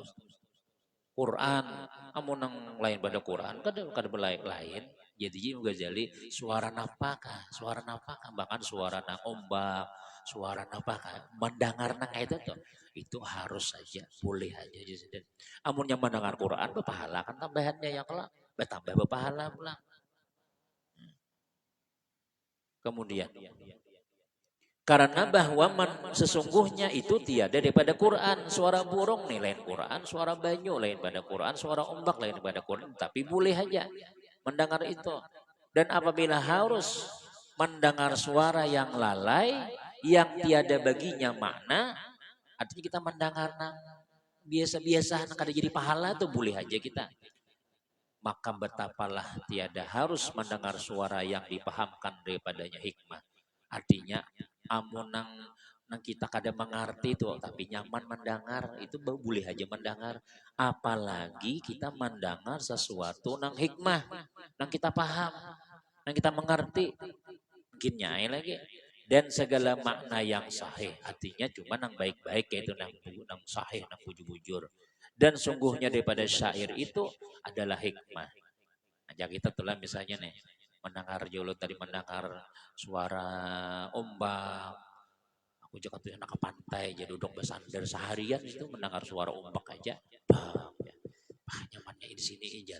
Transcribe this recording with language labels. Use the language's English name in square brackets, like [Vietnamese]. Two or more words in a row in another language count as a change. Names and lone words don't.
[Banjar] Quran, amun nang lain pada Quran kada kada lain. Jadi Ghazali suara napakah, suara napakah bahkan suara nang ombak, suara napakah mendengar nang itu tuh. [Indonesian] Itu harus saja, boleh aja. [Banjar] Amun yang mendengar Quran berpahala kan tambahannya yang kelak, bertambah berpahala pula. [Indonesian] Kemudian, karena bahwa sesungguhnya itu tiada daripada Quran, suara burung nih lain Quran, suara banyu lain pada Quran, suara ombak lain pada Quran, tapi boleh aja mendengar itu. Dan apabila harus mendengar suara yang lalai, yang tiada baginya makna, artinya kita mendengar nang biasa-biasa kada jadi pahala tuh boleh aja kita. Maka betapalah tiada harus mendengar suara yang dipahamkan daripadanya hikmah. [Banjar] Artinya amun nang kita kada mengerti itu tapi nyaman mendengar itu boleh aja mendengar. [Indonesian] Apalagi kita mendengar sesuatu nang hikmah, nang kita paham, nang kita mengerti. Mungkin nyai lagi dan segala makna yang sahih artinya cuma nang baik-baik yaitu nang sahih nang bujur-bujur Dan sungguhnya daripada syair itu adalah hikmah. Nah, kita telah misalnya nih mendengar jolo tadi mendengar suara ombak. Aku juga tuh enak ke pantai jadi duduk bersandar seharian itu mendengar suara ombak aja. [Banjar] Bah, ya. Nyamannya di sini aja.